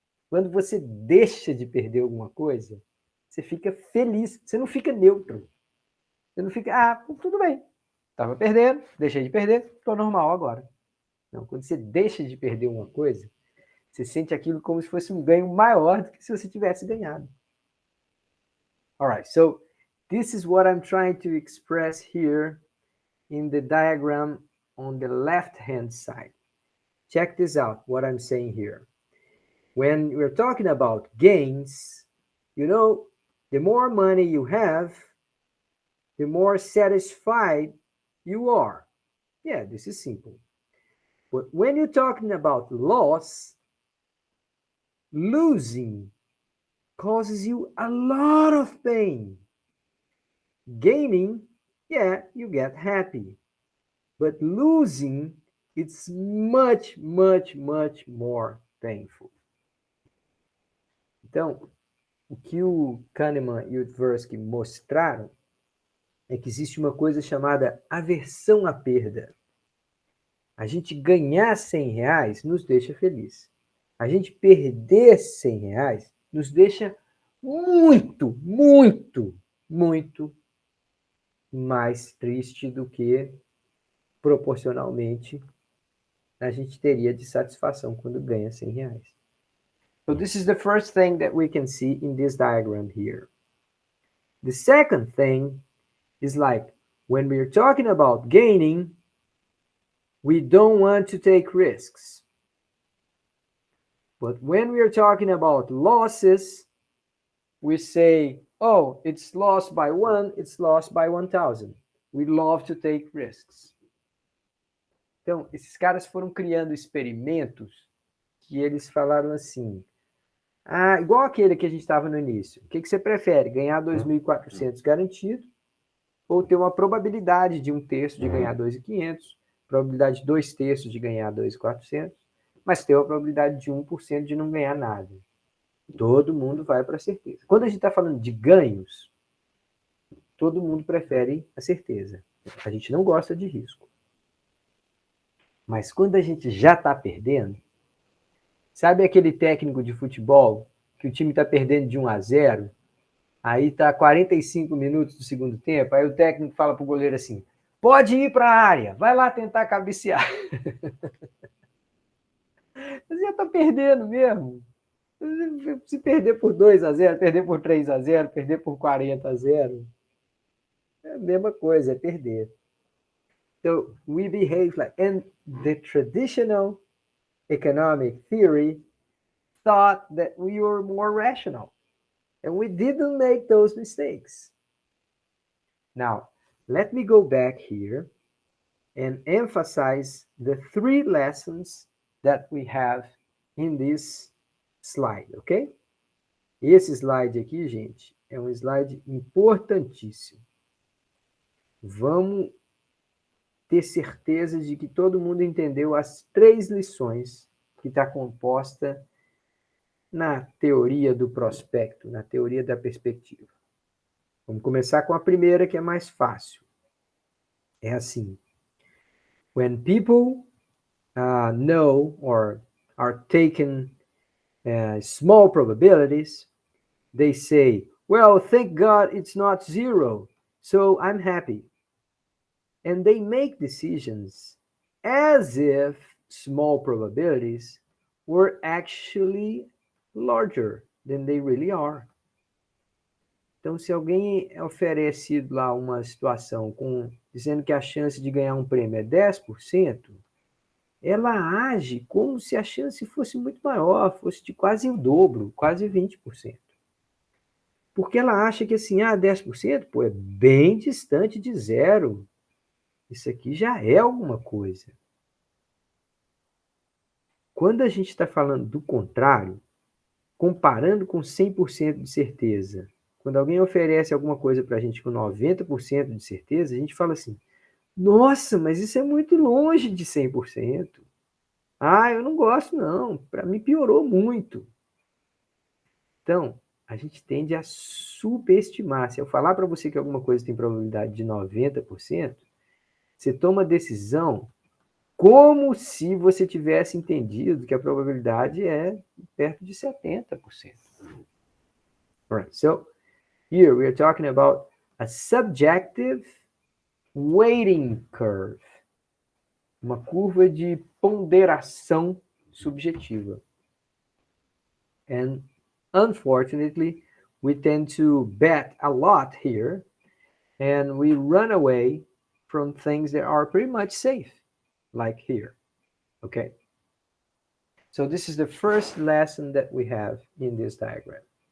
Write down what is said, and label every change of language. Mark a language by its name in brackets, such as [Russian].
[Portuguese] Quando você deixa de perder alguma coisa, você fica feliz, você não fica neutro. Você não fica, tudo bem, estava perdendo, deixei de perder, estou normal agora. Não, quando você deixa de perder uma coisa, você sente aquilo como se fosse um ganho maior do que se você tivesse ganhado. [English] Alright, so this is what I'm trying to express here in the diagram on the left-hand side. Check this out, what I'm saying here. When we're talking about gains, the more money you have, the more satisfied you are. Yeah, this is simple. But when you're talking about loss, losing causes you a lot of pain. Gaining, yeah, you get happy. But losing, it's much, much, much more painful. [Portuguese] Então, o que o Kahneman e o Tversky mostraram é que existe uma coisa chamada aversão à perda. A gente ganhar 100 reais nos deixa feliz. A gente perder 100 reais nos deixa muito, muito, muito mais triste do que proporcionalmente a gente teria de satisfação quando ganha 100 reais. [English] So this is the first thing that we can see in this diagram here. The second thing is like when we're talking about gaining, we don't want to take risks. But when we are talking about losses, we say, oh, it's lost by 1, it's lost by 1,000. We love to take risks. [Portuguese] Então, esses caras foram criando experimentos que eles falaram assim, igual aquele que a gente estava no início. O que você prefere? Ganhar 2.400 garantido ou ter uma probabilidade de 1/3 de ganhar 2.500, probabilidade de 2/3 de ganhar 2.400, mas ter a probabilidade de 1% de não ganhar nada. Todo mundo vai para a certeza. Quando a gente está falando de ganhos, todo mundo prefere a certeza. A gente não gosta de risco. Mas quando a gente já está perdendo, sabe aquele técnico de futebol que o time está perdendo de 1-0, aí está 45 minutos do segundo tempo, aí o técnico fala para o goleiro assim, pode ir para a área, vai lá tentar cabecear. Você já está perdendo mesmo. Se perder por 2-0, perder por 3-0, perder por 40-0, é a mesma coisa, é perder. [English] So we behave like, and the traditional economic theory thought that we were more rational, and we didn't make those mistakes. Now, let me go back here and emphasize the 3 lessons that we have in this slide, ok? [Portuguese] Esse slide aqui, gente, é um slide importantíssimo. Vamos ter certeza de que todo mundo entendeu as 3 lições que está composta na teoria do prospecto, na teoria da perspectiva. Vamos começar com a primeira, que é mais fácil. É assim: [English] When people know or are taking small probabilities, they say, well, thank God it's not zero, so I'm happy. And they make decisions as if small probabilities were actually larger than they really are. [Portuguese] Então, se alguém é oferecido lá uma situação dizendo que a chance de ganhar um prêmio é 10%, ela age como se a chance fosse muito maior, fosse de quase o dobro, quase 20%. Porque ela acha que assim, 10%, pô, é bem distante de zero. Isso aqui já é alguma coisa. Quando a gente está falando do contrário, comparando com 100% de certeza, quando alguém oferece alguma coisa para a gente com 90% de certeza, a gente fala assim, nossa, mas isso é muito longe de 100%. Eu não gosto não, para mim piorou muito. Então, a gente tende a subestimar. Se eu falar para você que alguma coisa tem probabilidade de 90%, você toma a decisão como se você tivesse entendido que a probabilidade é perto de 70%. [English] Right. So, here we are talking about a subjective weighting curve. [Portuguese] Uma curva de ponderação subjetiva. [English] And unfortunately, we tend to bet a lot here, and we run away from things that are pretty much safe, like here. Okay? So this is the first lesson that we have in this diagram.